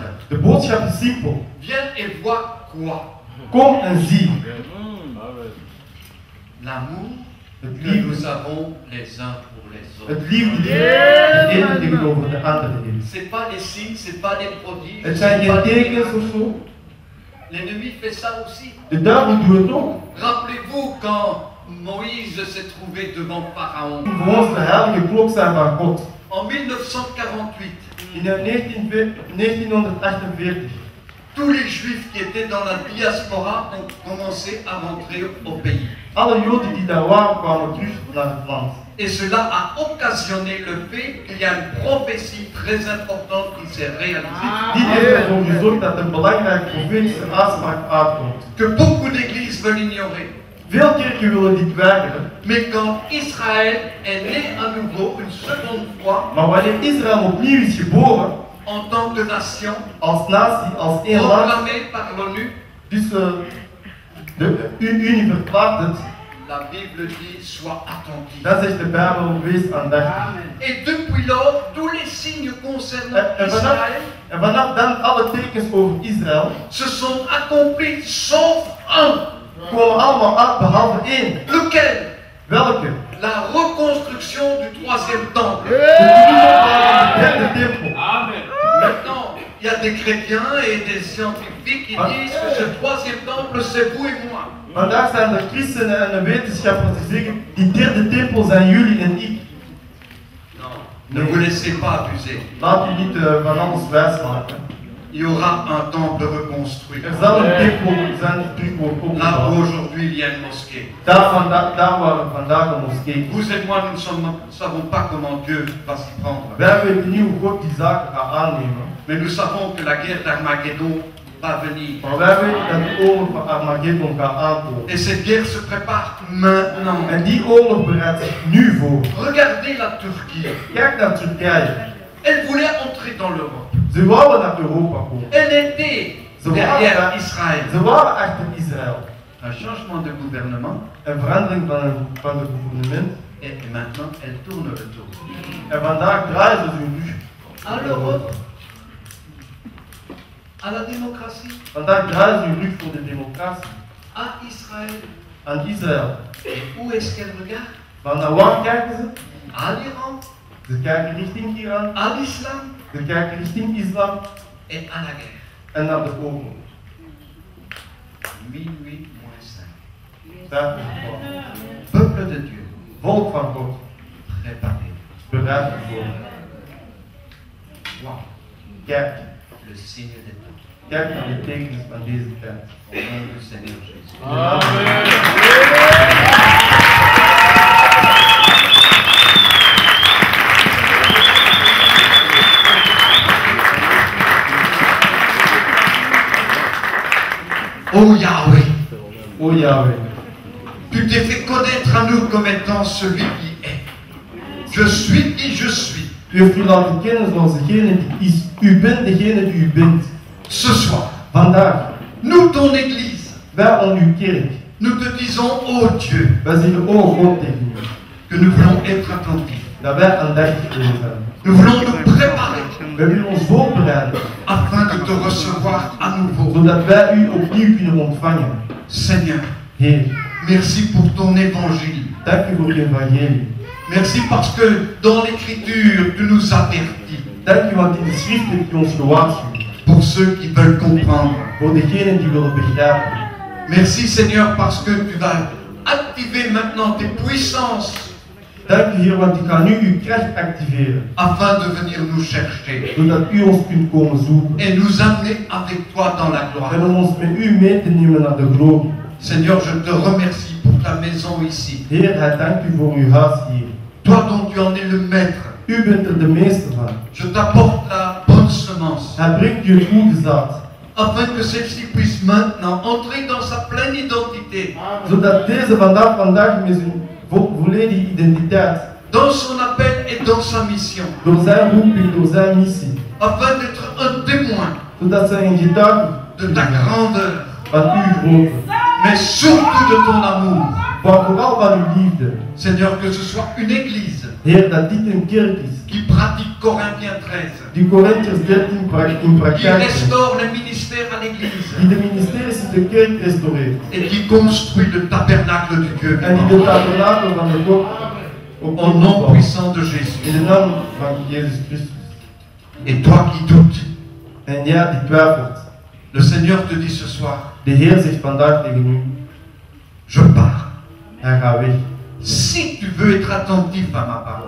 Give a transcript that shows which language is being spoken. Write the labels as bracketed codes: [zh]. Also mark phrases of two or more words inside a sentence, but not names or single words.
[nl] De boodschap is simpel. [fr] Viens et vois quoi? [nl] Kom en zie [fr] L'amour [nl] het [fr] que [nl] liefde. [fr] nous avons les uns pour les autres. [nl] Het liefde die de ene tegenover de andere heeft. [fr] C'est pas les signes, c'est pas les prodiges. [nl] Het [fr] c'est [nl] zijn [fr] pas [nl] geen [fr] les [nl] tekens [fr] miracles. [nl] of zo. [fr] L'ennemi fait ça aussi. [nl] De duivel doet het ook. [fr] Rappelez-vous quand Moïse s'est trouvé devant Pharaon. [nl] Voor ons de heilige klok zijn van God. [fr] En 1948, [nl] In 1948, [fr] tous les juifs qui étaient dans la diaspora ont commencé à rentrer au pays. [nl] alle Joden die daar waren kwamen terug naar het land. [fr] Et cela a occasionné le fait qu'il y a une prophétie très importante qui s'est réalisée. [nl] Dit heeft ervoor gezorgd dat een belangrijke profetische uitspraak uitkomt. [fr] Que beaucoup d'églises veulent ignorer. [nl] Veel kerken willen dit weigeren, [fr] Mais quand Israël est né à nouveau, une seconde fois, [nl] maar wanneer Israël opnieuw is geboren, [fr] en tant que nation, [nl] als natie, als één land, [fr] proclamée par l'ONU, [nl] dus de Unie verklaart het, [fr] la Bible dit sois attentif. [nl] dan zegt de Bijbel, wees aandachtig. [fr] Et depuis lors, tous les signes concernant [nl] En Israël vanaf dan alle tekens over Israël [fr] se sont accomplis sauf un. [nl] komen allemaal uit behalve één. [fr] Lequel? [nl] Welke? [fr] La reconstruction du troisième temple. [nl] De terugbouw van de derde tempel. [fr] Maintenant, il y a des chrétiens et des scientifiques qui disent que ce troisième temple, c'est vous et moi. [nl] Vandaag zijn er christenen en wetenschappers die zeggen, die derde tempel zijn jullie en ik. [fr] Non, Ne vous laissez pas abuser. [nl] Laat u niet van alles wijs maken. [fr] Il y aura un temple reconstruit. [nl] Er zal een tempel zijn die terug wordt [fr] Là où [nl] opgebouwd. [fr] aujourd'hui il y a une mosquée. [nl] Daar waar vandaag een moskee is. [fr] Vous et moi, nous ne savons pas comment Dieu va s'y prendre. [nl] Wij weten niet hoe God die zaken gaat aannemen. [fr] Mais nous savons que la guerre d'Armageddon va venir. [nl] Maar wij weten dat de oorlog van Armageddon gaat aankomen. [fr] Et cette guerre se prépare maintenant. [nl] En die oorlog bereidt zich nu voor. [fr] Regardez la Turquie. [nl] Kijk naar Turkije. [fr] Elle voulait entrer dans l'Europe. [nl] Ze wouden naar Europa komen. [fr] Elle était derrière Israël. [nl] Ze waren achter Israël. [fr] Un changement de gouvernement. [nl] Een verandering van het gouvernement. [fr] Et maintenant, elle tourne le dos. [nl] En vandaag draaien ze hun rug. [fr] À l'Europe, à la démocratie, [nl] Vandaag draaien ze hun rug voor de democratie. [fr] à Israël. [nl] Aan Israël. [fr] Et où est-ce qu'elle regarde? [nl] Van naar waar kijken ze? [fr] À l'Iran, [nl] Ze kijken richting Iran. [fr] à l'islam [nl] Ze kijken richting islam. [fr] et à la guerre. [nl] En naar de oorlog. [fr] Minuit moins 5. [nl] 5 uur. [fr] Peuple de Dieu, [nl] Volk van God. [fr] préparez-vous. [nl] Bereid u voor. Wow. Kijk. [fr] Le signe des temps. [nl] Kijk naar de tekens van deze tijd. [fr] Au nom du Seigneur Jésus. Oh Yahweh, [nl] O Yahweh. [fr] tu t'es fait connaître à nous comme étant celui qui est. Je suis qui je suis. [nl] U heeft u laten kennen zoals degene die is. U bent degene die u bent. [fr] Ce soir, [nl] Vandaag. [fr] nous, ton Église, [nl] Wij aan uw kerk. [fr] nous te disons, ô Dieu, [nl] Wij zeggen, o God tegen u. [fr] que nous voulons être attentifs. [nl] Dat wij aandachtig willen zijn. [fr] Nous voulons nous préparer [nl] Wij willen ons voorbereiden. [fr] afin de te recevoir à nouveau. [nl] Zodat wij u opnieuw kunnen ontvangen. [fr] Seigneur, [nl] Heer, [fr] merci pour ton évangile. [nl] dank u voor uw evangelie. [fr] Merci parce que dans l'écriture, tu nous avertis. [nl] Dank u want in de schrift hebt u ons gewaarschuwd. [fr] Pour ceux qui veulent comprendre. [nl] Voor degenen die willen begrijpen. [fr] Merci Seigneur parce que tu vas activer maintenant tes puissances [nl] Dank u Heer want ik ga nu uw kracht activeren. [fr] afin de venir nous chercher [nl] Zodat u ons kunt komen zoeken. [fr] et nous amener avec toi dans la [nl] En [fr] gloire. [nl] om ons met u mee te nemen naar de glorie. [fr] Seigneur, je te remercie pour ta maison ici. [nl] Heer, hij dankt u voor uw huis hier. [fr] Toi dont tu en es le maître, [nl] U bent er de meester van. [fr] je t'apporte la bonne semence [nl] Hij brengt u het goede zaad. [fr] afin que celle-ci puisse maintenant entrer dans sa pleine identité, [nl] Zodat deze vandaag met zijn volledige identiteit, [fr] dans son appel et dans sa mission, [nl] door zijn roeping, door zijn missie, [fr] afin d'être un témoin [nl] zodat zij een getuige [fr] de ta grandeur, [nl] van uw grootte, [fr] mais surtout de ton amour. [nl] maar vooral van uw liefde. [fr] Seigneur, que ce soit une église [nl] Heer, dat dit een kerk is, [fr] qui pratique Corinthiens 13, [nl] die Corinthiërs 13 in [fr] qui [nl] praktijk brengt, [fr] restaure les ministères à l'église [nl] die de ministeries in de kerk restaureert, [fr] et qui construit le tabernacle du Dieu [nl] en die [fr] vivant. [nl] de tabernakel van de God op [fr] Au nom puissant de in Jésus. [nl] de naam van Jezus Christus. [fr] Et toi qui doutes, [nl] En ja, die twijfelt. [fr] le Seigneur te dit ce soir, [nl] De Heer zegt vandaag tegen u, [fr] je pars. [nl] hij gaat weg. [fr] Si tu veux être attentif à ma parole,